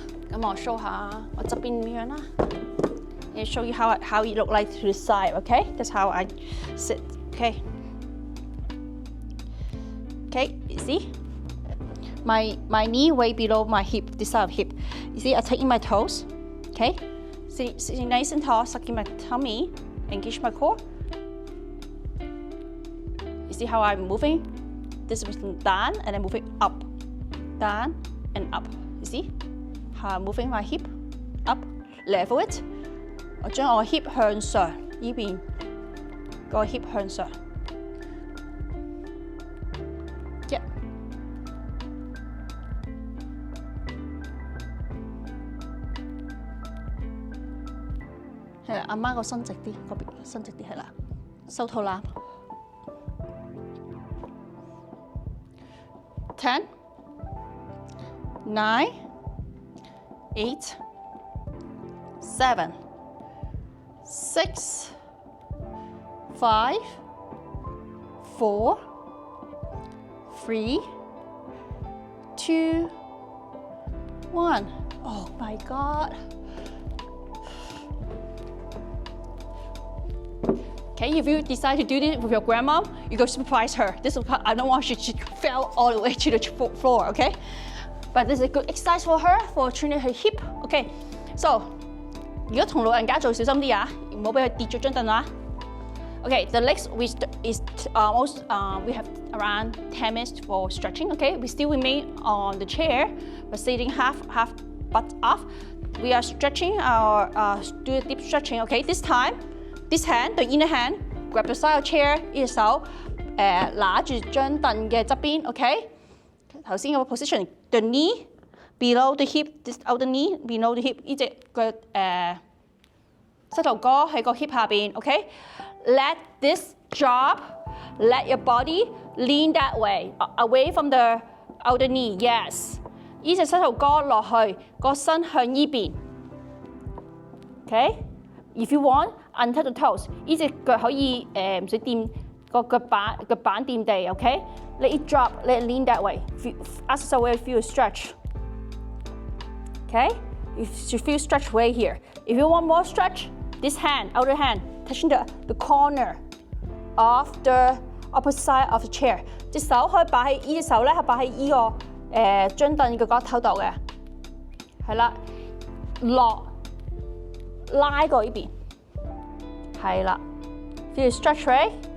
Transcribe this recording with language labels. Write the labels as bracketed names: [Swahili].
[Cantonese] 咁我 show 下我側邊點樣啦。 [English] I'll show you how it look like to the side. Okay, that's how I sit. Okay. Okay, you see? My knee way below my hip, this side of hip. You see, I taking my toes, okay? Sitting nice and tall, sucking my tummy, engage my core. You see how I'm moving? This was down and then moving up, down and up. You see how I'm moving my hip up, level it. [Cantonese] 我將我 hip 向上，呢邊個 hip 向上。 [English] Yeah. [Cantonese] 係啦，阿媽個身直啲，嗰邊身直啲係啦，收肚腩。 [English] 10, 9, 8, 7, 6, 5, 4, 3, 2, 1. Oh my God. Okay, if you decide to do this with your grandma, you go surprise her. This is I don't want you to fall all the way to the floor, okay? But this is a good exercise for her for training her hip. [Cantonese] Okay, so 如果同老人家做小心啲啊，唔好俾佢跌咗張凳啊。 [English] Okay, the legs is almost we have around 10 minutes for stretching. Okay, we still remain on the chair, but sitting half butt off. We are stretching our do a deep stretching. Okay, this time, this hand, the inner hand, grab the side of chair， [Cantonese] 呢隻手拿住張凳嘅側邊。 OK， 頭先個 position， [English] the knee below the hip， [Cantonese] this outer knee below the hip， 呢隻嘅膝頭哥喺個 hip 下邊。 [English] OK。Let this drop. Let your body lean that way, away from the outer knee. [Cantonese] Yes. 呢隻膝頭哥落去，個身向呢邊。Okay. [English] If you want, untouch the toes. [Cantonese] 呢隻腳可以唔使掂個腳板掂地。 [English] Okay. Let it drop. Let it lean that way. Ask yourself where you feel stretch. Okay. You should feel stretch way here. If you want more stretch, this hand, outer hand, touching the corner of the opposite side of the chair。 [Cantonese] 隻手可以擺喺呢隻手咧，係擺喺呢個張凳嘅角頭度嘅，係啦，落拉過呢邊，係啦 ， [English] feel stretch right？